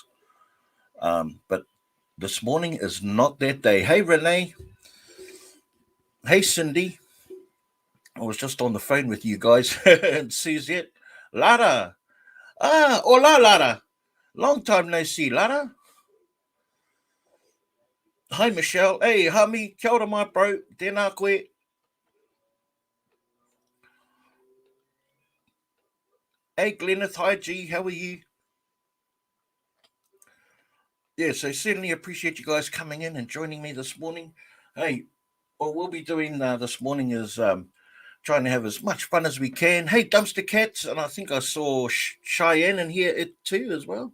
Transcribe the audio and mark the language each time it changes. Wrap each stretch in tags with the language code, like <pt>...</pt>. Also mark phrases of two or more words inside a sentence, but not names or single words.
<en>But this morning is not that day. Hey, Renee. Hey, Cindy. I was just on the phone with you guys. And Suzette. Lara. Ah, hola, Lara. Long time no see, Lara. Hi, Michelle. Hey, hummy.</en> <mi>Kia ora,</mi> <en>my bro.</en> <mi>Tēnā koe.</mi> <en>Hey, Gleneth. Hi, G. How are you? Yeah, so certainly appreciate you guys coming in and joining me this morning. Hey, what we'll be doing this morning is trying to have as much fun as we can. Hey, Dumpster Cats, and I think I saw Cheyenne in here too as well.</en>